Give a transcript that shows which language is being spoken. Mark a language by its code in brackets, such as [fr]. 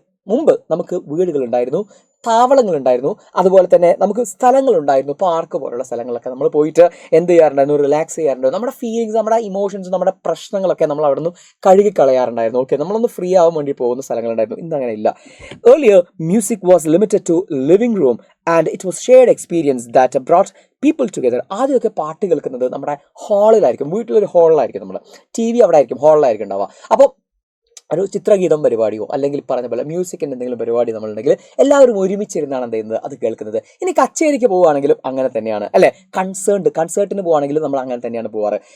[ml] മുമ്പ് നമുക്ക് വീടുകളുണ്ടായിരുന്നു, താവളങ്ങളുണ്ടായിരുന്നു, അതുപോലെ തന്നെ നമുക്ക് സ്ഥലങ്ങളുണ്ടായിരുന്നു, പാർക്ക് പോലുള്ള സ്ഥലങ്ങളൊക്കെ നമ്മൾ പോയിട്ട് എന്ത് ചെയ്യാറുണ്ടായിരുന്നു? റിലാക്സ് ചെയ്യാറുണ്ടായിരുന്നു. നമ്മുടെ ഫീലിങ്സ്, നമ്മുടെ ഇമോഷൻസ്, നമ്മുടെ പ്രശ്നങ്ങളൊക്കെ നമ്മൾ അവിടെ നിന്ന് കഴുകിക്കളയാറുണ്ടായിരുന്നു. നമ്മളൊന്ന് ഫ്രീ ആവാൻ വേണ്ടി പോകുന്ന സ്ഥലങ്ങളുണ്ടായിരുന്നു. ഇന്ന് അങ്ങനെ ഇല്ല. [en] Earlier music was limited to living room and it was shared experience that brought people together. [ml] ആദ്യമൊക്കെ പാട്ട് കേൾക്കുന്നത് നമ്മുടെ ഹാളിലായിരിക്കും, വീട്ടിലൊരു ഹാളിലായിരിക്കും, നമ്മൾ TV അവിടെ ആയിരിക്കും, ഹാളിലായിരിക്കും ഉണ്ടാവുക. അപ്പോൾ ഒരു ചിത്രഗീതം പരിപാടിയോ അല്ലെങ്കിൽ പറഞ്ഞ പോലെ മ്യൂസിക്കിൻ്റെ എന്തെങ്കിലും പരിപാടി നമ്മളുണ്ടെങ്കിൽ എല്ലാവരും ഒരുമിച്ചിരുന്നാണ് എന്ത് ചെയ്യുന്നത്? അത് കേൾക്കുന്നത്. ഇനി കച്ചേരിക്ക് പോവുകയാണെങ്കിലും അങ്ങനെ തന്നെയാണ്, അല്ലേ? കൺസേർട്ടിന് പോവുകയാണെങ്കിലും നമ്മൾ അങ്ങനെ തന്നെയാണ് പോവാറ്.